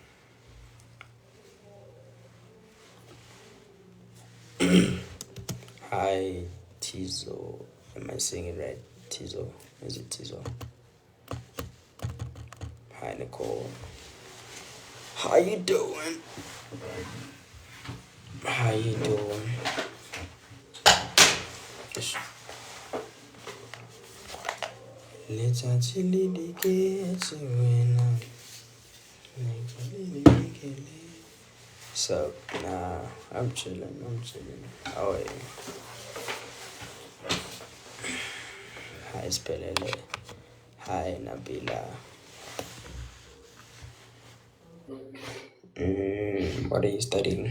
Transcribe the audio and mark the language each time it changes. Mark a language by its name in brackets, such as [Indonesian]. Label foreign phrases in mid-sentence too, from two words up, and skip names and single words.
[English] Hi, Tizo. Am I saying it right? Tizo. Is it Tizo? Hi, Nicole. How you doing? How you doing? [Southern Sotho] Letsatsi le diketse wena. [English] So, nah, I'm chilling. How are you? Hi, Spelele. Hi, Nabila. What are you studying?